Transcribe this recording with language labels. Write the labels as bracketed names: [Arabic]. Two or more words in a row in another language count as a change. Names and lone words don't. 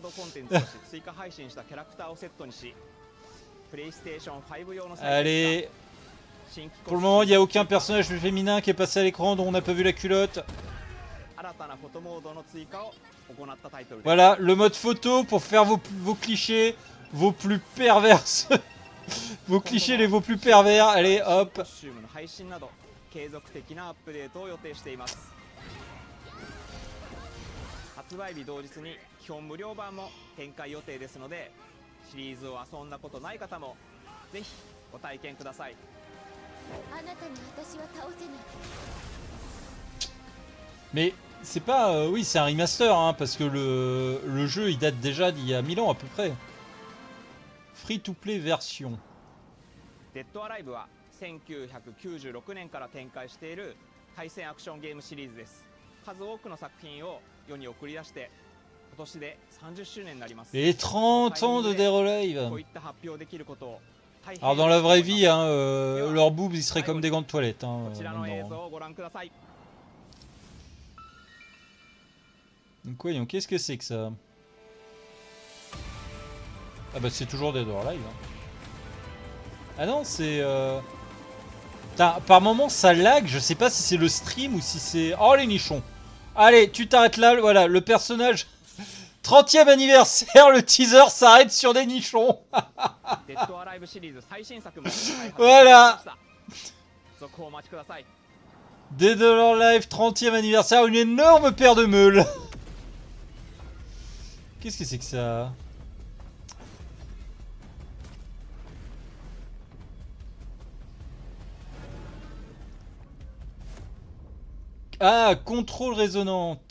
[French] Allez, pour le moment, il n'y a aucun personnage féminin qui est passé à l'écran dont on n'a pas vu la culotte. Voilà, le mode photo pour faire vos clichés, vos plus pervers. Vos clichés les vos plus pervers. Allez, hop. [Japanese] 継続的なアップデートを予定しています。発売日同日に基本無料版も展開予定ですので、シリーズを遊んだことない方もぜひご体験ください。あなたに私は倒せない。 [French] Mais c'est pas... oui, c'est un remaster, hein, parce que le jeu, il date déjà d'il y a 1000 ans à peu près. [English] Free-to-play version. [Japanese] Dead or Alive は1996年から展開している対戦アクションゲームシリーズです。数多くの作品を世に送り出して今年で30周年になります。 [French] Les 30 ans de Dead or Alive. [Japanese] こういった発表できることを [French] Alors dans la vraie vie, hein, leurs boobs ils seraient comme des gants de toilette. Hein, [Japanese] こちらの映像をご覧ください。 [French] Donc voyons, qu'est-ce que c'est que ça? Ah bah c'est toujours Dead or Alive. Hein. Ah non, c'est... Par moment ça lag, je sais pas si c'est le stream ou si c'est... Oh les nichons. Allez, tu t'arrêtes là, voilà, le personnage... 30e anniversaire, le teaser s'arrête sur des nichons. Voilà. Dead or Alive, 30e anniversaire, une énorme paire de meules. Qu'est-ce que c'est que ça? Ah, contrôle résonante.